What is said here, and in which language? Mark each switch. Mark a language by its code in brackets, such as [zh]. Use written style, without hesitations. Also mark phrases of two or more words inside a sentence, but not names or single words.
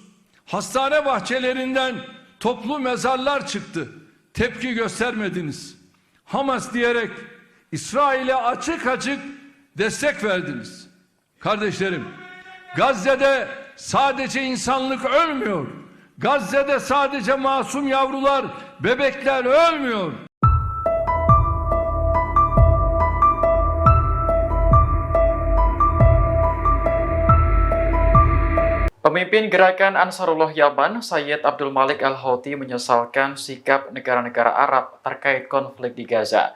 [tr] Hastane bahçelerinden toplu mezarlar çıktı, tepki göstermediniz. Hamas diyerek İsrail'e açık açık destek verdiniz. Kardeşlerim, Gazze'de sadece insanlık ölmüyor. Gazze'de sadece masum yavrular, bebekler ölmüyor. [id] Pemimpin gerakan Ansarullah Yaman, Sayyid Abdul Malik Al-Houthi menyesalkan sikap negara-negara Arab terkait konflik di Gaza.